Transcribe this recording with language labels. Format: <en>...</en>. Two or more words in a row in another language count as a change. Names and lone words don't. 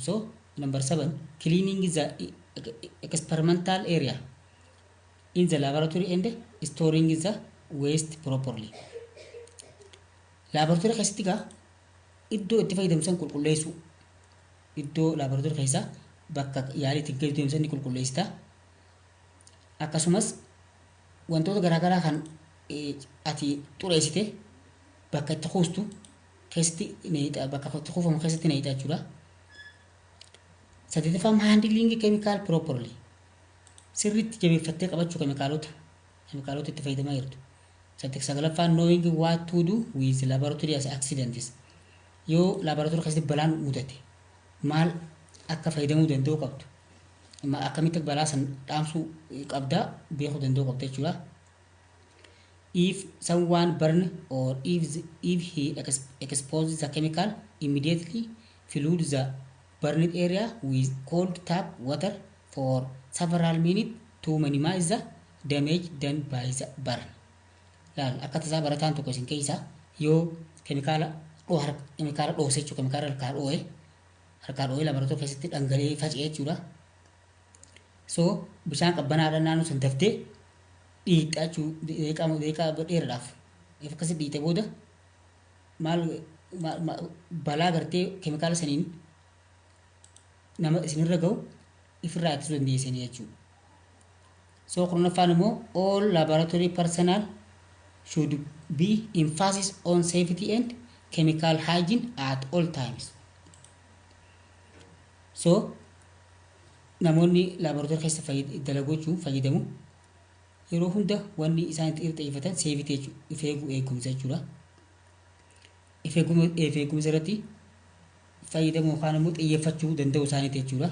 <en>So number 7, cleaning the experimental area in the laboratory and storing the waste properly.</en> <om>Laabaraatoorii keessatti gaa iddoo itti fayyadamsan qulqulleessu. Iddoo laabaraatoorii keessa bakka yaalii itti fayyadamsan ni qulqulleessita. Akkasumas wantoota garaagaraa kan ati xureessite bakka itti kuustu keessatti bakka itti kuufamu keessatti neeyita jechuudha.</om> <en>Sadeetaffaan handling chemical properly.</en> <om>Sirriitti jabeeffattee qabachuu keemikaalota itti fayyadamaa jirtu.</om> <en>Sagalaffaan knowing what to do with laboratory as accidents.</en> <om>Yoo laabaraatoorii keessatti balaan mudate maal akka fayyadamuu danda'u qabdu. Akkamitti balaa san dhaamsuu qabdaa beekuu danda'u qabda jechuudha.</om> <en>If someone burn or if he exposes the chemical, immediately flood the burned area with cold tap water for several minutes to minimize the damage done by the burn.</en> <om>Laal akka tasaa barataan tokko isin keessa yoo keemikaala dhoose jechuudha. Keemikaala harkaa dhoo'ee laabaraatoorii keessatti dhangala'ee faca'ee jechuudha. So bishaan qabbanaadhaan naannoo san daftee dhiitaa jechuudha. Deeqaa dheeraadhaaf akkasitti dhiite booda maal balaa gartee keemikaala saniin nama isinirra ga'u ifirraa ittisuu dandeessanii jechuudha.</om> <en>So</en> <om>kurnaffaan immoo</om> <en>all laboratory personnel should be emphasis on safety and chemical hygiene at all times.</en> <om>So namoonni laabaraatoorii keessa dalaguu fayyadamu yeroo hunda wanni isaan itti xiyyeeffatan safety jechuudha. If eegumsa jechuudha. If eegumsa irratti fayyadamu yookaan immoo xiyyeeffachuu danda'u isaaniiti jechuudha.</om>